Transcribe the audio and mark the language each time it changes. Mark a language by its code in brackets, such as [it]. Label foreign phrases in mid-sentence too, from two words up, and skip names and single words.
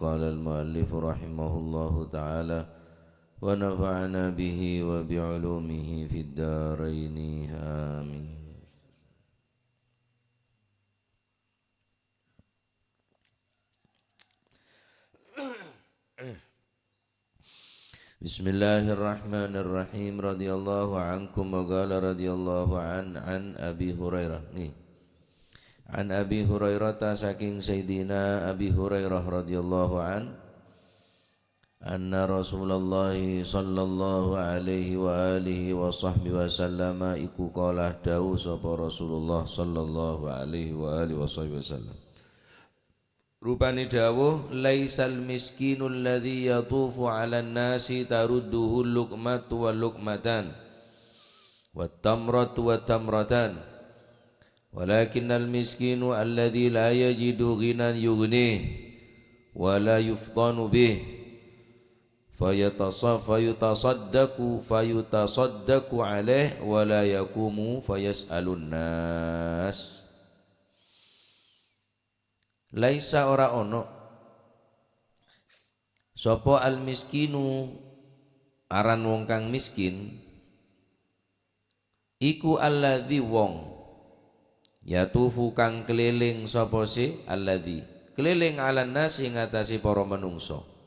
[ar] قال المؤلف رحمه الله تعالى ونفعنا به وبعلومه في الدارين آمين. Bismillahirrahmanirrahim. رضي الله عنكم وقال رضي الله عن أبي هريرة. عن أبي هريرة saking Sayyidina Abi Hurairah رضي الله عن أن رسول الله صلى الله عليه وعلى آله وصحبه وسلم iku qala [jv] dawuh sapa [ar] رسول الله صلى الله عليه وعلى آله وصحبه وسلم. [jv] Rupani dawuh [ar] ليس المسكين الذي يطوف على الناس ترده اللقمة واللقمتان والتمرة والتمرتان ولكن المسكين الذي لا يجد غنى يغنيه ولا يفطن به فيتصدق عليه ولا يقوم فيسأل الناس. [jv] Laisa ora ono sapa [ar] المسكين [jv] aran wong kang miskin iku alladzi wong yatufu kang keliling sapa si alladzi keliling [ar] على الناس [jv] ing atase para manungsa